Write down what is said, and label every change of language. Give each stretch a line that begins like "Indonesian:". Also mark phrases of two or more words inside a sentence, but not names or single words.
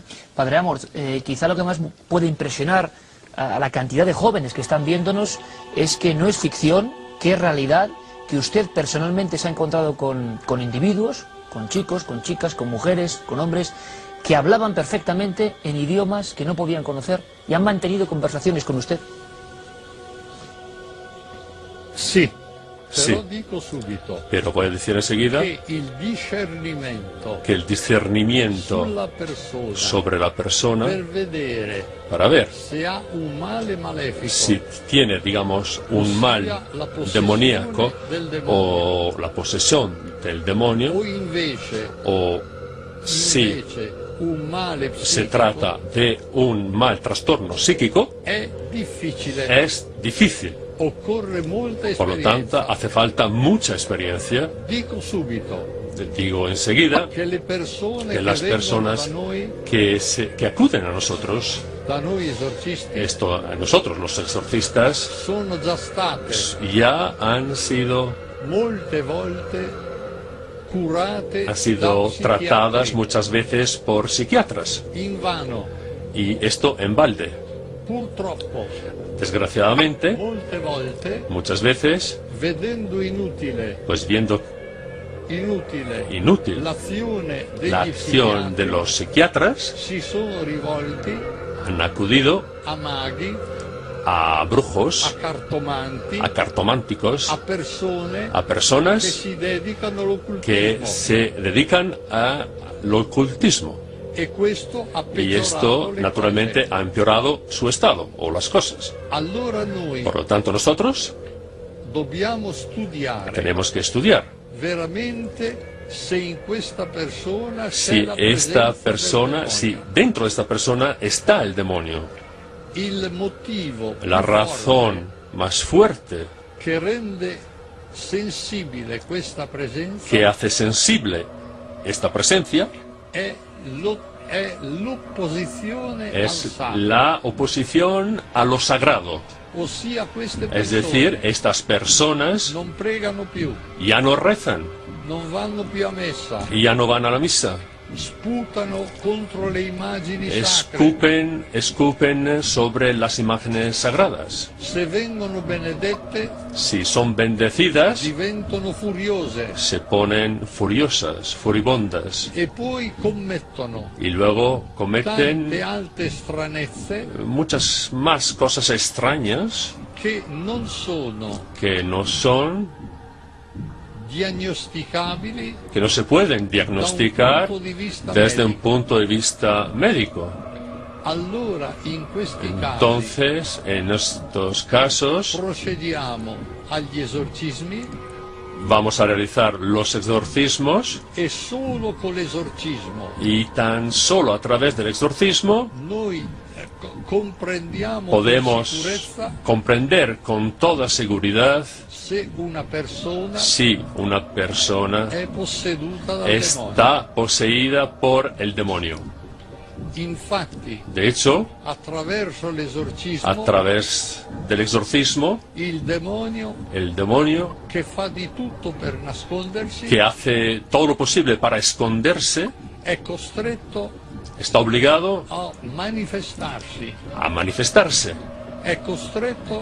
Spanish: Padre Amorth, quizá lo que más puede impresionar a la cantidad de jóvenes que están viéndonos es que no es ficción, que es realidad, que usted personalmente se ha encontrado con individuos, con chicos, con chicas, con mujeres, con hombres, que hablaban perfectamente en idiomas que no podían conocer y han mantenido conversaciones con usted.
Italian: Sì,
Spanish: Sí.
Italian: però dico subito
Spanish: Pero voy a decir enseguida
Italian: che il discernimento
Spanish: que el discernimiento
Italian: sulla persona
Spanish: sobre la persona,
Italian: per vedere
Spanish: para ver
Italian: se ha un male malefico
Spanish: si tiene, digamos, un mal demoníaco o la posesión del demonio,
Italian: o invece
Spanish: o si
Italian: un male se psichico,
Spanish: trata de un mal trastorno psíquico,
Italian: è difficile,
Spanish: es difícil.
Italian: occorre molta
Spanish: Por lo tanto,
Italian: esperienza.
Spanish: hace falta mucha experiencia.
Italian: Dico subito
Spanish: Digo enseguida
Italian: che le persone
Spanish: que las
Italian: che vengono
Spanish: personas
Italian: da noi
Spanish: que acuden a nosotros,
Italian: esorcisti,
Spanish: a nosotros los exorcistas,
Italian: sono già state
Spanish: ya han sido
Italian: molte volte curate
Spanish: han sido
Italian: da psichiatri.
Spanish: tratadas muchas veces por psiquiatras,
Italian: Invano,
Spanish: y esto en balde.
Italian: purtroppo,
Spanish: Desgraciadamente,
Italian: molte volte,
Spanish: muchas veces,
Italian: vedendo inutile
Spanish: pues viendo inútil
Italian: l'azione degli
Spanish: la acción de
Italian: psichiatri,
Spanish: los psiquiatras,
Italian: si sono rivolti
Spanish: han acudido
Italian: a maghi,
Spanish: a a brujos,
Italian: cartomanti,
Spanish: a cartománticos,
Italian: a persone
Spanish: a
Italian: che
Spanish: personas
Italian: si dedicano
Spanish: que
Italian: all'occultismo.
Spanish: se dedican al ocultismo.
Italian: E questo ha
Spanish: Y
Italian: peggiorato
Spanish: esto,
Italian: le
Spanish: naturalmente,
Italian: cose.
Spanish: ha empeorado su estado o las cosas.
Italian: Allora noi
Spanish: Por lo tanto, nosotros
Italian: dobbiamo studiare
Spanish: tenemos que estudiar
Italian: veramente se in questa persona c'è
Spanish: si
Italian: la
Spanish: esta
Italian: presenza del
Spanish: persona,
Italian: demonio.
Spanish: si dentro de esta persona está el demonio.
Italian: Il motivo
Spanish: La
Italian: più
Spanish: razón más fuerte
Italian: forte che rende sensibile questa presenza
Spanish: que hace sensible esta presencia
Italian: è l'opposizione al
Spanish: es
Italian: sacro,
Spanish: la oposición a lo sagrado.
Italian: ossia queste
Spanish: Es
Italian: persone
Spanish: decir, estas personas
Italian: non pregano più,
Spanish: ya no rezan,
Italian: non vanno più a messa,
Spanish: ya no van a la misa,
Italian: sputano contro le immagini sacre.
Spanish: escupen sobre las imágenes sagradas.
Italian: Se vengono benedette
Spanish: Si son bendecidas,
Italian: diventano furiose
Spanish: se ponen furiosas, furibundas,
Italian: e poi commettono
Spanish: y luego
Italian: tante
Spanish: cometen
Italian: altre stranezze
Spanish: muchas más cosas extrañas
Italian: che non sono
Spanish: que no son,
Italian: diagnosticabili
Spanish: que no se pueden diagnosticar
Italian: da un punto di vista
Spanish: desde un
Italian: medico.
Spanish: punto de vista médico.
Italian: Allora in questi casi
Spanish: Entonces, en estos casos,
Italian: procediamo agli esorcismi
Spanish: vamos a realizar los exorcismos,
Italian: e solo con l'esorcismo
Spanish: y tan solo a través del exorcismo
Italian: noi comprendiamo
Spanish: podemos
Italian: con sicurezza
Spanish: comprender con toda seguridad
Italian: se una persona
Spanish: si una persona
Italian: è posseduta dal demonio.
Spanish: está poseída por el demonio.
Italian: Infatti,
Spanish: De hecho,
Italian: attraverso l'esorcismo,
Spanish: a través del exorcismo,
Italian: il demonio
Spanish: el demonio,
Italian: che fa di tutto per nascondersi
Spanish: que hace todo lo posible para esconderse,
Italian: è costretto
Spanish: está obligado
Italian: a manifestarsi,
Spanish: a manifestarse,
Italian: è costretto